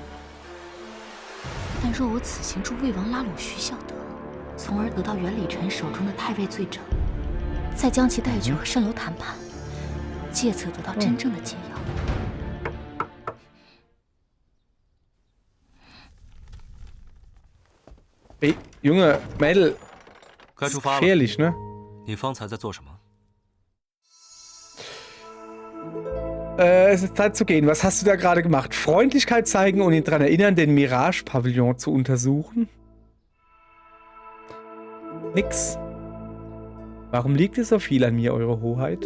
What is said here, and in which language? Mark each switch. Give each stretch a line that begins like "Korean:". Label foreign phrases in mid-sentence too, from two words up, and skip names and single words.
Chinese: 但若我此行助魏王拉拢徐孝德，从而得到袁礼臣手中的太尉罪证，再将其带去和蜃楼谈判，借此得到真正的解药。
German: Hey, Junge, Mädel.
Chinese: 该出发了。
German: Gefährlich, ne?
Chinese: 你方才在做什么？
German: Es ist Zeit zu gehen. Was hast du da gerade gemacht? Freundlichkeit zeigen und ihn daran erinnern, den Mirage-Pavillon zu untersuchen? Nix. Warum liegt es so viel an mir, Eure Hoheit?